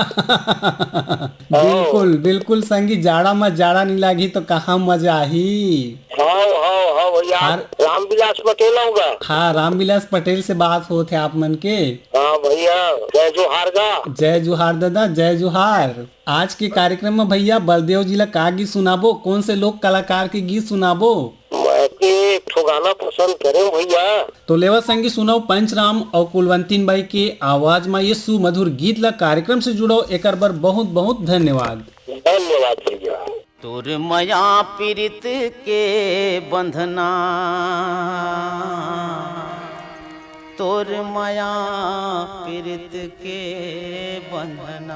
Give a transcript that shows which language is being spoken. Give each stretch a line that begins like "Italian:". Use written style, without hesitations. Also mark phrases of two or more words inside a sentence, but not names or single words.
Chhattisgarhi: बिल्कुल बिल्कुल संगी, जाड़ा में जाड़ा नहीं लागी तो कहाँ मजा आही। हाँ हाँ हाँ भैया, रामविलास पटेल होगा। हाँ, रामविलास पटेल से बात होते आप मन के। हाँ भैया, जय जोहार गा। जय जोहार दादा, जय जोहार। आज के कार्यक्रम में भैया बलदेव जी ला का गीत सुनाबो, कौन से लोक कलाकार के गीत सुनाबो? मैं एक ठो गाना पसंद करे भैया। तो लेवा संगी सुनाओ पंचराम और कुलवंतीन बाई के आवाज में ये सुमधुर गीत ला कार्यक्रम से जुड़ो, एक बार बहुत बहुत धन्यवाद। धन्यवाद भैया। तोर मया पीरित के बंधना, तोर मया पीरित के बंधना।